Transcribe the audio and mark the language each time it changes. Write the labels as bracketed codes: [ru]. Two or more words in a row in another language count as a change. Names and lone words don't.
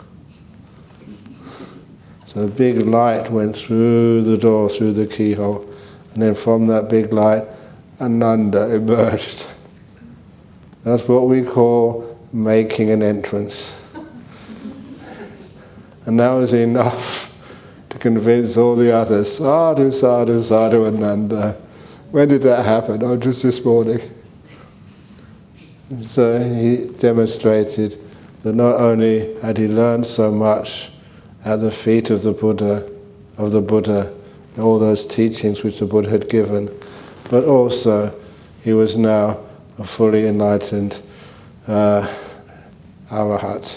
[en] So a big light went through the door, through the keyhole, and then from that big light, Ananda emerged. That's what we call making an entrance. And that was enough to convince all the others, [pi] sadhu, sadhu, sadhu, Ananda. [en] When did that happen? Oh, just this morning. And so he demonstrated that not only had he learned so much at the feet of the Buddha, all those teachings which the Buddha had given, but also he was now a fully enlightened arahat.